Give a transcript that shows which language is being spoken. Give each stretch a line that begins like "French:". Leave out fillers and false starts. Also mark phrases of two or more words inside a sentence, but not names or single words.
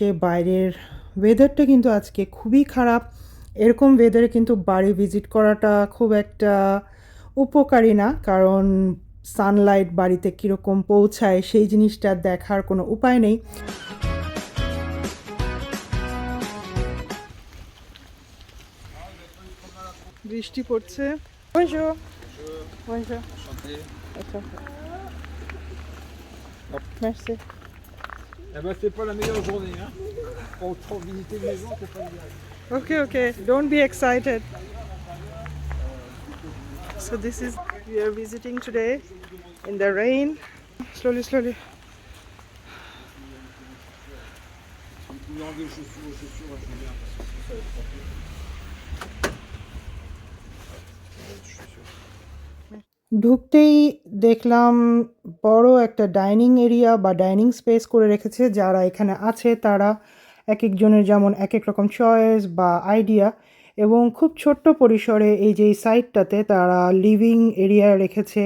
Bangla: বাইরের ওয়েদারটা কিন্তু আজকে খুবই খারাপ। এরকম ওয়েদারে কিন্তু বাড়ি ভিজিট করাটা খুব একটা উপকারী না, কারণ সানলাইট বাড়িতে কীরকম পৌঁছায় সেই জিনিসটা দেখার কোনো উপায় নেই। বৃষ্টি পড়ছে। Bonjour.
French: Bonjour. Enchanté. Attends. Merci. Eh ben, c'est pas la meilleure journée, hein. Pour visiter une maison, c'est pas idéal.
English: Okay, okay. Don't be excited. So this is, we are visiting today in the rain. Slowly, slowly.
French: Vous pouvez enlever aux chaussures, je veux bien, parce que ça va être tranquille.
Bangla: ঢুকতেই দেখলাম বড় একটা ডাইনিং এরিয়া বা ডাইনিং স্পেস করে রেখেছে। যারা এখানে আছে তারা এক একজনের যেমন এক এক রকম চয়েস বা আইডিয়া, এবং খুব ছোট্ট পরিসরে এই যে এই সাইডটাতে তারা লিভিং এরিয়া রেখেছে।